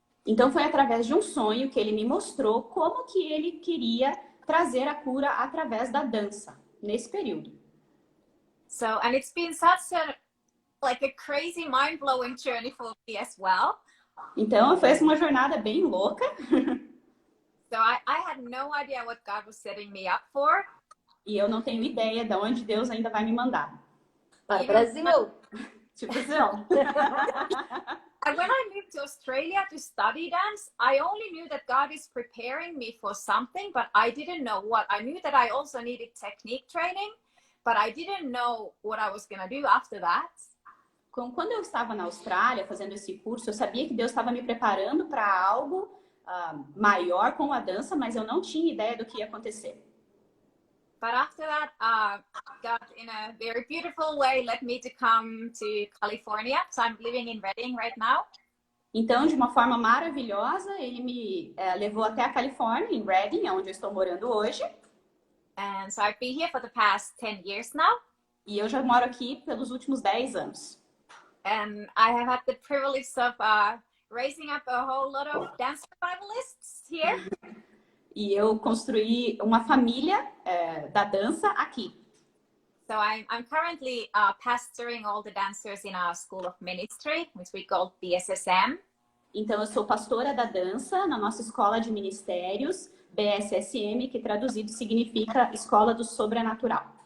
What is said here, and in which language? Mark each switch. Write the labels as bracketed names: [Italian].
[Portuguese] Então foi através de um sonho que Ele me mostrou como que Ele queria trazer a cura através da dança, nesse período. [English] So, and it's been such a crazy, mind-blowing journey for me as well. [Portuguese] Então foi uma jornada bem louca. [English] So I had no idea what God was setting me up for. [Portuguese] E eu não tenho ideia de onde Deus ainda vai me mandar. Para o Brasil. Tipo Brasil. [English] And when I moved to Australia to study dance, I only knew that God is preparing me for something, but I didn't know what. I knew that I also needed technique training, but I didn't know what I was going to do after that. [Portuguese] Quando eu estava na Austrália fazendo esse curso, eu sabia que Deus estava me preparando para algo maior com a dança, mas eu não tinha ideia do que ia acontecer. [English] But after that, God, in a very beautiful way, led me to come to California. So I'm living in Redding right now. [Portuguese] Então, de uma forma maravilhosa, ele me levou até a Califórnia, em Redding, onde eu estou morando hoje. [English] And so I've been here for the past 10 years now. [Portuguese] E eu já moro aqui pelos últimos 10 anos. [English] And I have had the privilege of raising up a whole lot of dance revivalists here. [Portuguese] E eu construí uma família da dança aqui. [English] So I'm currently pastoring all the dancers in our School of Ministry, which we call BSSM. [Portuguese] Então, eu sou pastora da dança na nossa escola de ministérios, BSSM, que traduzido significa Escola do Sobrenatural.